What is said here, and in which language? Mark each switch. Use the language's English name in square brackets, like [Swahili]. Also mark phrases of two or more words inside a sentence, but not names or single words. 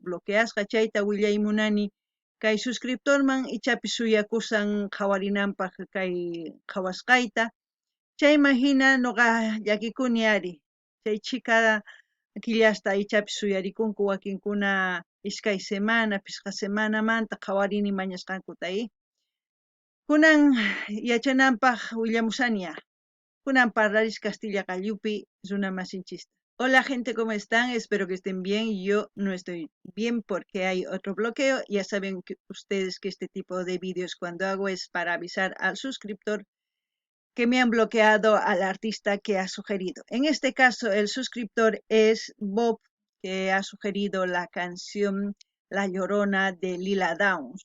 [Quechua] bloqueasqa chayta willaymunani kay suscriptorman ichapi suyakusan qhawarinanpaq kay qhawasqayta chayman hina noqa llakikuni ari chay chika killasta ichapi suyarikunku wakinkuna iskay semana pisqa semanamanta qhawarini mañasqankutay kunan yachananpaq willamusania kunan parlaris Castilla Qallupi runa masinchista. [Spanish] Hola gente, ¿cómo están? Espero que estén bien. Yo no estoy bien porque hay otro bloqueo. Ya saben que ustedes que este tipo de vídeos cuando hago es para avisar al suscriptor que me han bloqueado al artista que ha sugerido. En este caso el suscriptor es Bob, que ha sugerido la canción La Llorona de Lila Downs.